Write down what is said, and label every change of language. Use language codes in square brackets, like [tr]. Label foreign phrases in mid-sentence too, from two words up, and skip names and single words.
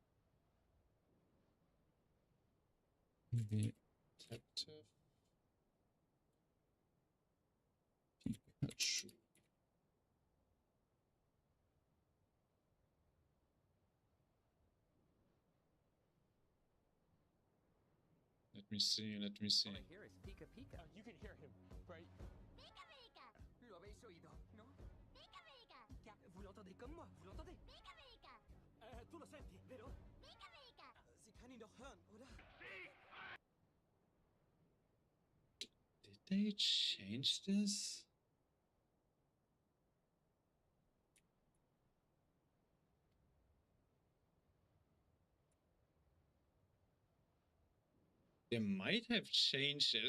[en] Maybe Detective Pikachu. Let me see. All I hear is Pika Pika. You can hear him, right? Pika Pika! [es] Lo habéis oído, ¿no? Pika Pika! [fr] Vous l'entendez comme moi, vous l'entendez? Pika Pika! [it] Du lo senti, vero? Pika Pika! [de] Sie kann ihn doch hören, oder? [en] Did they change this? They might have changed it.